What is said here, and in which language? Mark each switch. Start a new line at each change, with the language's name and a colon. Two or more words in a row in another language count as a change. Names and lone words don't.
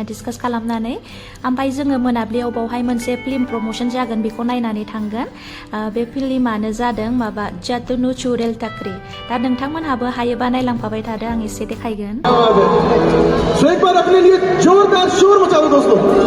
Bodo: डिसकास खालामनानै ओमफ्राय जोङो मोनाब्लियाव बावहाय मोनसे
English: film promotion
Bodo: जागोन बेखौ नायनानै थांगोन बे फिल्मानो जादों माबा जातुनु चुरेल तकरी दा नोंथांमोनहाबो हायोबा नायलांफाबाय थादो आं एसे देखायगोन
Hindi: एक बार अपने लिए जोरदार शोर मचा दो दोस्तों